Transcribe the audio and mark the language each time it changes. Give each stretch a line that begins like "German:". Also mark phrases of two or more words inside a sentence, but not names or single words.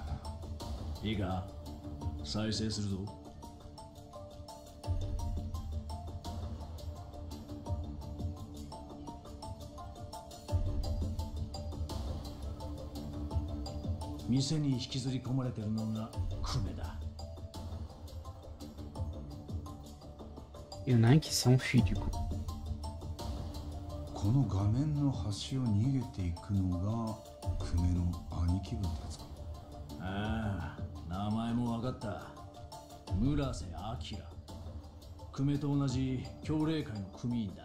Japanese: いいか、再生するぞ。店に引きずり込まれてるのが久米だ。
French: Il y en a un qui s'est enfui du coup.
Japanese: この画面の端を逃げていくのが久米の兄貴分ってやつか。ああ、名前も分かった。村瀬明。久米と同じ協励会の組員だ。